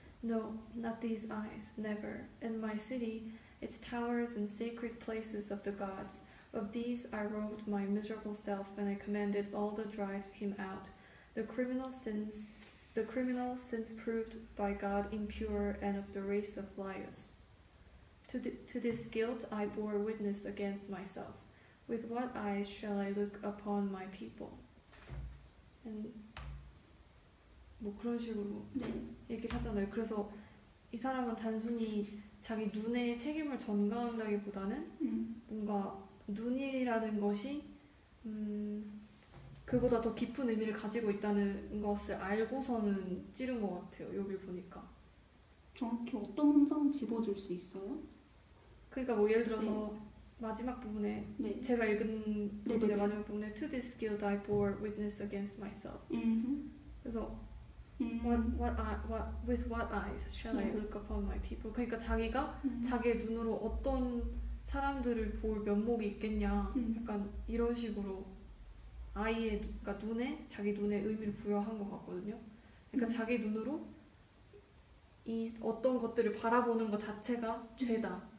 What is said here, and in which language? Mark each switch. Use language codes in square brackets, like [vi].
[en] No, not these eyes, never. And my city, its towers and sacred places of the gods, of these I robed my miserable self when I commanded all to drive him out. The criminal since proved by God impure and of the race of Laius. To this guilt I bore witness against myself. With what eyes shall I look upon my people? [ko] And 뭐 그런 식으로 얘기를 하잖아요. 그래서 이 사람은 단순히 자기 눈에 책임을 전가한다기보다는 뭔가 눈이라는 것이 그보다 더 깊은 의미를 가지고 있다는 것을 알고서는 찌른 것 같아요. 여기 보니까. 정확히 어떤 문장 집어줄 수 있어요? 그러니까 뭐 예를 들어서 마지막 부분에 제가 읽은 부분의 마지막 부분에 [en] To this guilt I bore witness against myself. 그래서 with what eyes shall I look upon my people? [ko] 그러니까 자기가 자기의 눈으로 어떤 사람들을 볼 면목이 있겠냐. 약간 이런 식으로 아이의 그러니까 자기 눈에 의미를 부여한 것 같거든요. 그러니까 자기 눈으로 이 어떤 것들을 바라보는 것 자체가 죄다.